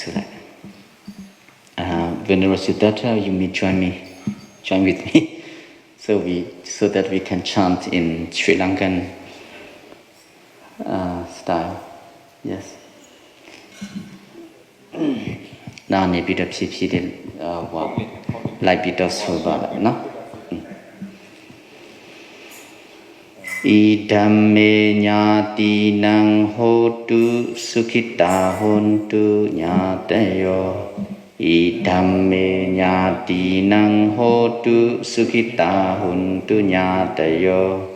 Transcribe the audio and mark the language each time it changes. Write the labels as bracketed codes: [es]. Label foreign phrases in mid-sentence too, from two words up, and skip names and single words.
[en] Venerable Siddhartha, you may join with me, so that we can chant in Sri Lankan style. Yes. Now, maybe the PPD, like bit of Subala, no? [pi] Idame nyati nang hotu sukita hontu nyatayo. Idame nyati nang hotu sukita hontu nyatayo.